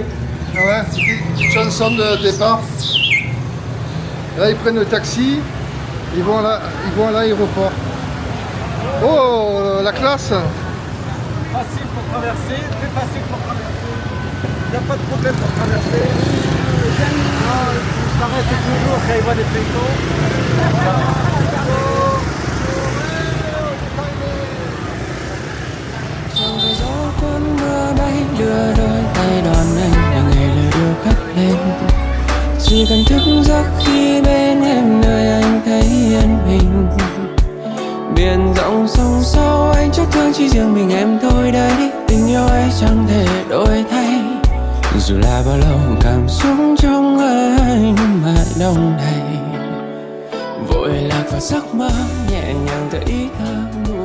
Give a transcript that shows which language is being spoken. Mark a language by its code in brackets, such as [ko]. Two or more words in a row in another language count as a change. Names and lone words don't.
[fr] Ouais, une petite chanson de départ. Là, ils prennent le taxi, ils vont à l'aéroport. Oh, la classe! Facile pour traverser, très facile pour traverser. Il n'y a pas de problème pour traverser. Ça reste toujours quand il voit des pétons. [vi] trong gió cuốn mưa bay đưa đôi tay đón anh để ngày lời yêu cất lên chỉ cần thức giấc khi bên em nơi anh thấy yên bình biển rộng sông sâu anh chắc thương chỉ riêng mình em thôi đấy tình yêu ấy chẳng thể đổi thay dù là bao lâu cảm xúc trong anh mà đông đầy vội lạc vào giấc mơ nhẹ nhàng tự ý thơ